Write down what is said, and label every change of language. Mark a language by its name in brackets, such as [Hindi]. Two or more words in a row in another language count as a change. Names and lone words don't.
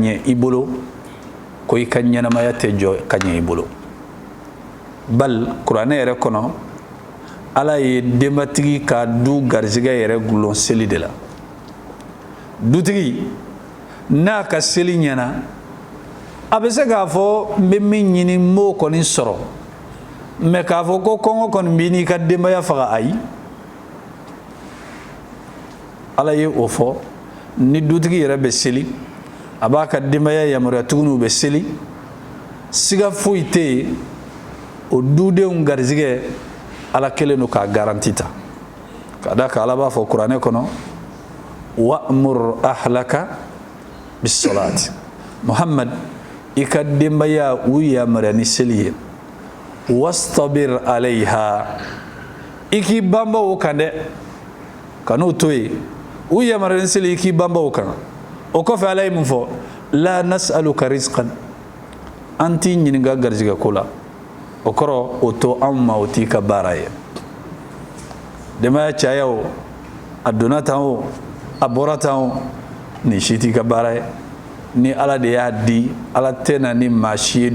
[Bambara] ɲɛ i bolo ko i ka ɲɛnamaya tɛ jɔ ka ɲɛ i bolo bal kuranɛ yɛrɛ kɔnɔ ala ye denbatigi ka du garizigɛ yɛrɛ gulon seli de la dutigi n'a ka seli ɲɛna a bɛ se k'a fɔ n bɛ min ɲini n b'o kɔni sɔrɔ mais k'a fɔ ko kɔngɔ kɔni b'i n'i ka denbaya faga ayi ala ye o fɔ ni dutigi yɛrɛ bɛ seli a b'a ka denbaya yamaruya tuguni u bɛ seli siga foyi tɛ yen o dudenw garizigɛ ala kelen don k'a garanti ta ka da kan ala b'a fɔ kuranɛ kɔnɔ [Arabic] وأمر أهلك بالصلاة [Bambara] muhammad i ka denbaya u yamaruya ni seli ye [Arabic] واصطبر عليها [Bambara] i k'i banba o kan dɛ kan'o to yen u yamaruya ni seli i k'i banba o kan o kɔfɛ ala ye mun fɔ la [Arabic] نسألك رزقا [Bambara] an t'i ɲininka garizigɛ ko la o kɔrɔ o to anw ma o t'i ka baara ye denbaya caya o a donna tan o a bɔra tan o nin si t'i ka baara ye ni ala de y'a di ala tɛ na ni maa si ye